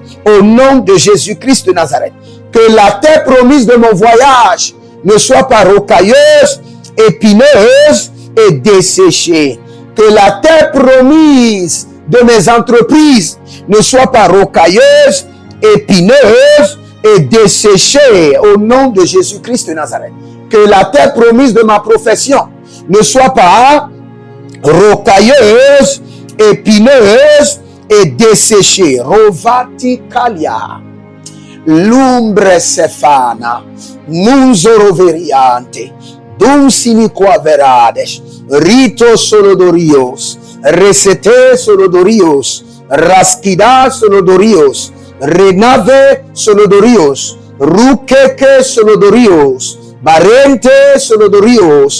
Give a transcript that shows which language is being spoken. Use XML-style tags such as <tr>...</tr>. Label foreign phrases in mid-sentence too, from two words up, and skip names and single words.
<fr>Au nom de Jésus-Christ de Nazareth. Que la terre promise de mon voyage ne soit pas rocailleuse, épineuse et desséchée. Que la terre promise de mes entreprises ne soit pas rocailleuse, épineuse et desséchée. Au nom de Jésus-Christ de Nazareth. Que la terre promise de ma profession ne soit pas rocailleuse, épineuse et desséchée. Rovati kalia, lumbre sefana, munzoro veriante, dum siniqua verades, rito solodorios, resete solodorios, raskida solodorios, renave solodorios, ruqueque solodorios, barente solodorios,</fr>